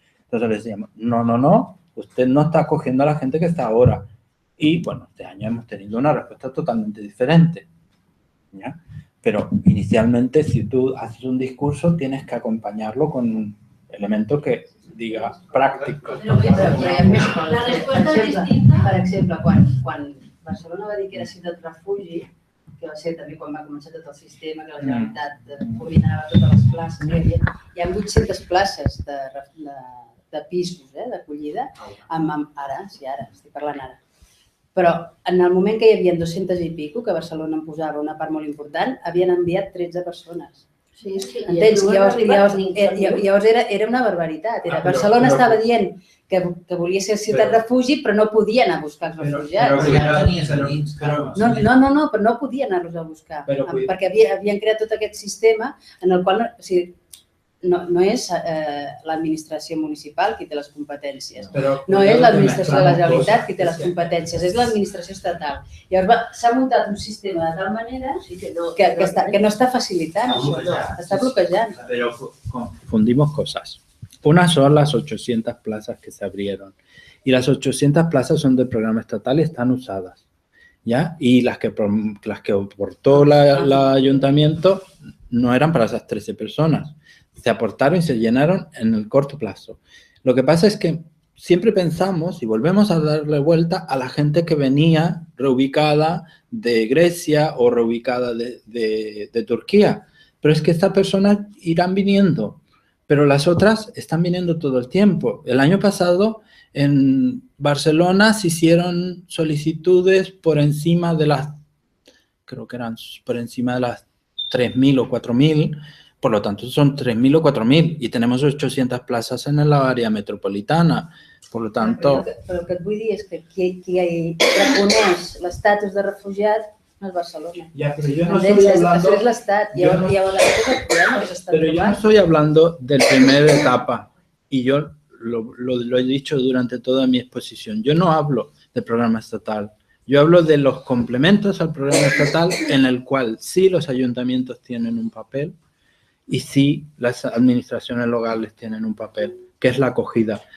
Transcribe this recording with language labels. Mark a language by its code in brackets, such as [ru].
[es] Entonces le decíamos, no, usted no está acogiendo a la gente que está ahora. Y, bueno, este año hemos tenido una respuesta totalmente diferente, ¿ya? Pero inicialmente, si tú haces un discurso, tienes que acompañarlo con un elemento que diga pràctic. [ca] La resposta és distinta. Per exemple, quan Barcelona va dir que era ciutat refugi, que va ser també quan va començar tot el sistema, que la Generalitat coordinava totes les places, hi ha 800 places de pisos d'acollida, ara, estic parlant ara. Però en el moment que hi havia 200 i pico, que Barcelona en posava una part molt important, havien enviat 13 persones. Entens? Llavors era una barbaritat. Barcelona estava dient que volia ser ciutat refugi, però no podia anar a buscar els refugiats. No, però no podia anar-los a buscar, perquè havien creat tot aquest sistema en el qual no és l'administració municipal qui té les competències, no és l'administració de la Generalitat qui té les competències, és l'administració estatal. Llavors s'ha muntat un sistema de tal manera que no està facilitant això, està bloquejant. [es] Pero confundimos cosas. Una son las 800 plazas que se abrieron y las 800 plazas son del programa estatal y están usadas, ¿ya? Y las que aportó el ayuntamiento no eran para esas 13 personas. Se aportaron y se llenaron en el corto plazo. Lo que pasa es que siempre pensamos y volvemos a darle vuelta a la gente que venía reubicada de Grecia o reubicada de Turquía. Pero es que estas personas irán viniendo, pero las otras están viniendo todo el tiempo. El año pasado en Barcelona se hicieron solicitudes por encima de las, creo que eran por encima de las 3.000 o 4.000, por lo tanto son 3.000 o 4.000 [ca] i tenim 800 places en l'àrea metropolitana. Per lo tanto... Però el que et vull dir és que qui reconeix l'estatus de refugiat no és Barcelona. Ja, però jo [es] no estoy hablando... [ca] És l'Estat. Llavors és el problema que s'està trobant. [es] Pero yo no estoy hablando del primer etapa y yo lo he dicho durante toda mi exposición. Yo no hablo del programa estatal. Yo hablo de los complementos al programa estatal en el cual sí los ayuntamientos tienen un papel y sí las administraciones locales tienen un papel, que es la acogida.